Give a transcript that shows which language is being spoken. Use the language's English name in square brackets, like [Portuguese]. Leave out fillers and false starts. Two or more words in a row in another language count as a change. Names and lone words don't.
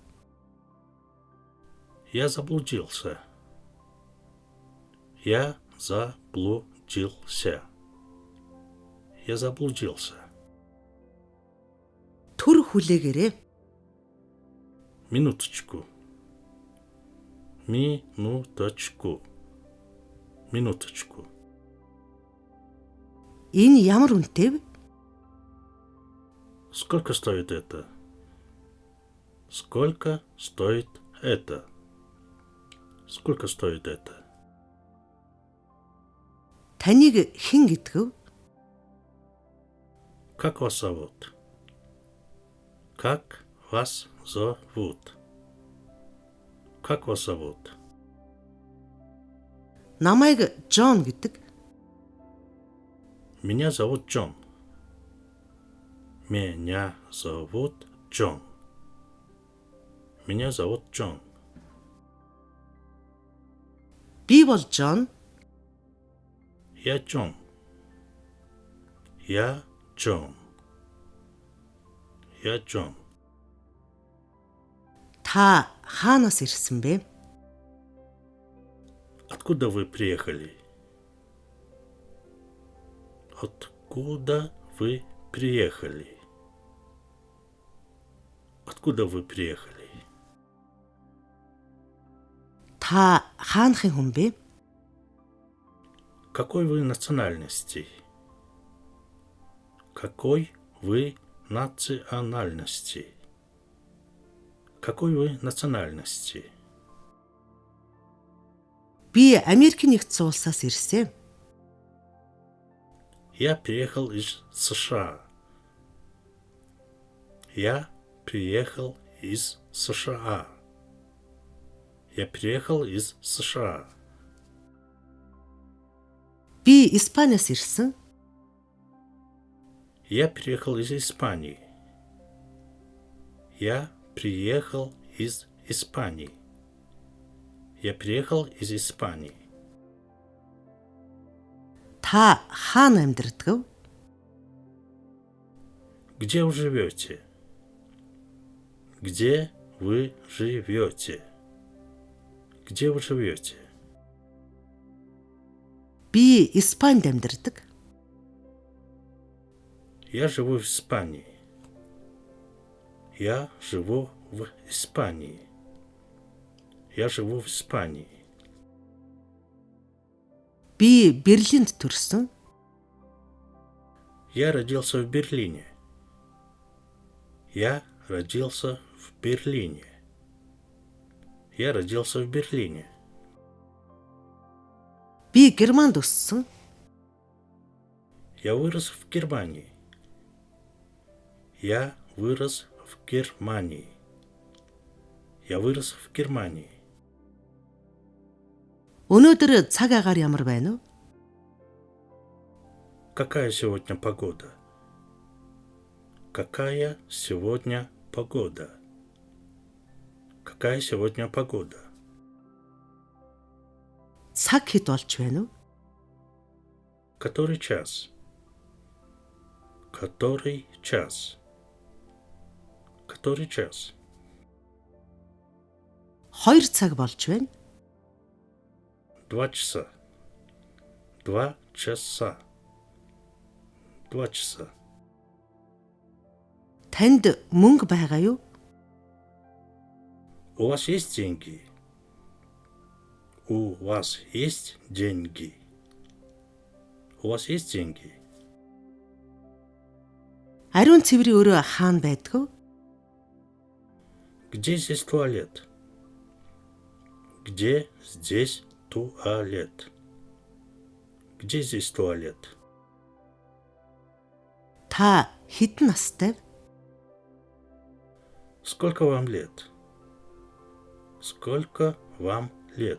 [Russian] Я заблудился. Я заблудился. Я заблудился. [Mongolian] Түр хүлээгээрээ. [Russian] Минуточку. Минуточку. Минуточку. [Mongolian] Энэ ямар үнэтэй вэ? [Russian] Сколько стоит это? Сколько стоит это? Сколько стоит это? [Mongolian] Таныг хэн гэдэг вэ? [Russian] Как вас зовут? Как вас зовут? Как вас зовут? [Mongolian] Намайг Джон гэдэг. [Russian] Меня зовут Джон. Меня зовут Джон. Меня зовут Джон. [Mongolian] Би бол Джон. [Russian] Я Джон. Я Джон. Я Джон. [Mongolian] Та хаанаас ирсэн бэ? [Russian] Откуда вы приехали? Откуда вы приехали? Откуда вы приехали? [Mongolian] Та хаанхын хүн бэ? [Russian] Какой вы национальности? Какой вы национальности? Какой вы национальности? [Mongolian] Би Америк нэгдсэн улсаас ирсэн. [Russian] Я приехал из США. Я приехал из США. Я приехал из США. [Mongolian] Би Испаниас ирсэн. [Russian] Я приехал из Испании. Я приехал из Испании. Я приехал из Испании. [Mongolian] Та хаана амьдардаг? [Russian] Где вы живете? Где вы живете? Где вы живете? [Mongolian] Би Испанид амьдардаг. [Russian] Я живу в Испании. Я живу в Испании. Я живу в Испании. [Mongolian] Би Берлинд төрсөн. [Russian] Я родился в Берлине. Я родился в Берлине. Я родился в Берлине. [Mongolian] Би Германд өссөн. [Russian] Я вырос в Германии. Я вырос в Германии. Я вырос в Германии. [Mongolian] Өнөөдөр цаг агаар ямар байна вэ? [Russian] Какая сегодня погода? Какая сегодня погода? Какая сегодня погода? [Mongolian] Цаг хэд болж байна вэ? [Russian] Который час? Который час? Который час? [Mongolian] 2 цаг болж байна. [Russian] 2 часа. 2 часа. 2 часа. [Mongolian] Танд мөнгө байгаа юу? [Russian] У вас есть деньги? У вас есть деньги? У вас есть деньги? [Mongolian] Ариун цэврийн өрөө хаана байдаг вэ? [Russian] Где здесь туалет? Где здесь туалет? Где здесь туалет? [Mongolian] Та хэдэн настай вэ? [Russian] Сколько вам лет? Сколько вам лет?